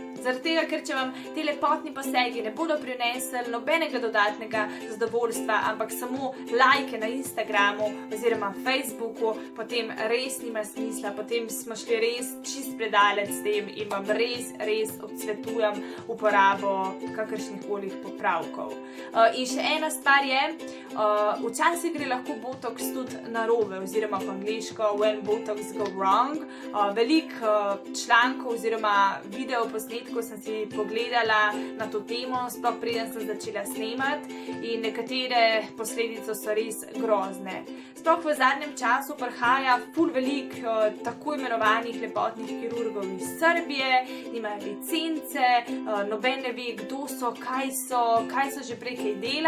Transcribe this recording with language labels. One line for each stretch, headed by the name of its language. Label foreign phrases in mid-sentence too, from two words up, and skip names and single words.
Slovenian: Zaradi tega, ker če vam te lepotni posegi ne bodo prinesli nobenega dodatnega zadovoljstva, ampak samo lajke na Instagramu oziroma Facebooku, potem res nima smisla, potem smo šli res čist predaleč s tem in vam res odsvetujem uporabo kakršnihkoli popravkov. In še ena stvar je, včasih gre lahko botoks tudi narobe, oziroma po angleško
English: when botox go wrong.
Slovenian: Veliko člankov oziroma videoposnetkov sem si pogledala na to temo, sploh preden sem začela snemati in nekatere posledice so res grozne. Sploh v zadnjem času prihaja ful veliko tako imenovanih lepotnih kirurgov iz Srbije, nimajo licence, noben ne ve, kdo so, kaj so že prej kaj delali.